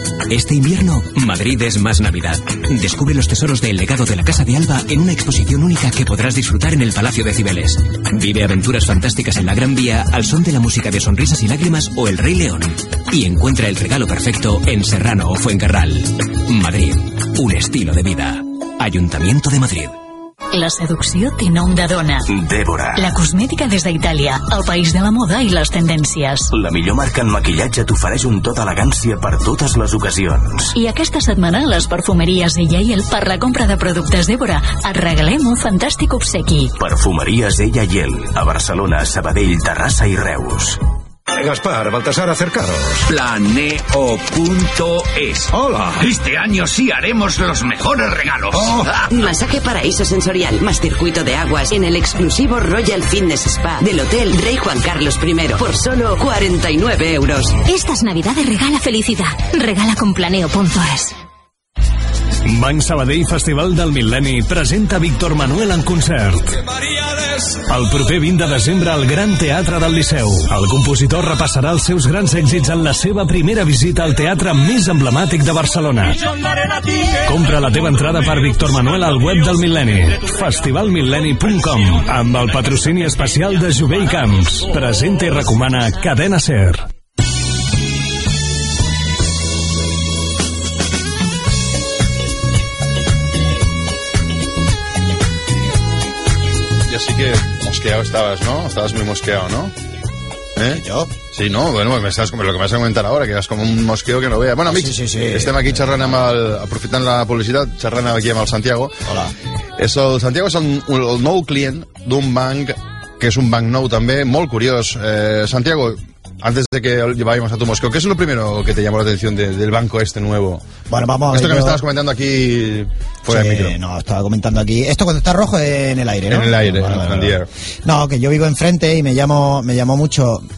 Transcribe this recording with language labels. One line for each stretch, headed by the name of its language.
Spanish: Este invierno, Madrid es más Navidad. Descubre los tesoros del legado de la Casa de Alba en una exposición única que podrás disfrutar en el Palacio de Cibeles. Vive aventuras fantásticas en la Gran Vía al son de la música de Sonrisas y Lágrimas o El Rey León. Y encuentra el regalo perfecto en Serrano o Fuencarral. Madrid, un estilo de vida. Ayuntamiento de Madrid.
Catalan: La seducció té nom de dona. Dèbora. La cosmètica des d'Itàlia, el país de la moda i les tendències. La millor marca en maquillatge t'ofereix un tot elegància per totes les ocasions. I aquesta setmana a les perfumeries Ella i El, per la compra de productes Dèbora, et regalem un fantàstic obsequi. Perfumeries Ella i El, a Barcelona, Sabadell, Terrassa i Reus.
Spanish: Gaspar, Baltasar, acercaros. Planeo.es. Hola. Este año sí haremos los mejores regalos. Masaje paraíso sensorial, más circuito de aguas en el exclusivo Royal Fitness Spa del Hotel Rey Juan Carlos I por solo 49€. Estas Navidades regala felicidad. Regala con Planeo.es.
Catalan: Banc Sabadell Festival del Mil·lenni presenta Víctor Manuel en concert. El proper 20 de desembre al Gran Teatre del Liceu. El compositor repassarà els seus grans èxits en la seva primera visita al teatre més emblemàtic de Barcelona. Compra la teva entrada per Víctor Manuel al web del Mil·lenni. Festivalmil·lenni.com. Amb el patrocini especial de Jovell Camps. Presenta i recomana Cadena Ser.
Spanish: Que mosqueado estabas, ¿no? Estabas muy mosqueado, ¿no? ¿Eh? ¿Yo? Sí, no, bueno, lo que me vas a comentar ahora, que eres como un mosqueo que no vea. Bueno, Mitch, sí.
Catalan: Estem aquí xerrant amb el... Aprofitant la publicitat, xerrant aquí amb el Santiago. Hola. És el Santiago és el nou client d'un banc, que és un banc nou també, molt curiós.
Spanish: Santiago, antes de que lleváis a tu mosqueo, ¿qué es lo primero que te llamó la atención del banco este nuevo? Bueno, vamos a ver. Esto que me estabas comentando aquí fuera del micro. No, estaba comentando aquí. Esto cuando está rojo es en el aire, ¿no? En el aire, vale. No, que yo vivo enfrente y me llamó mucho.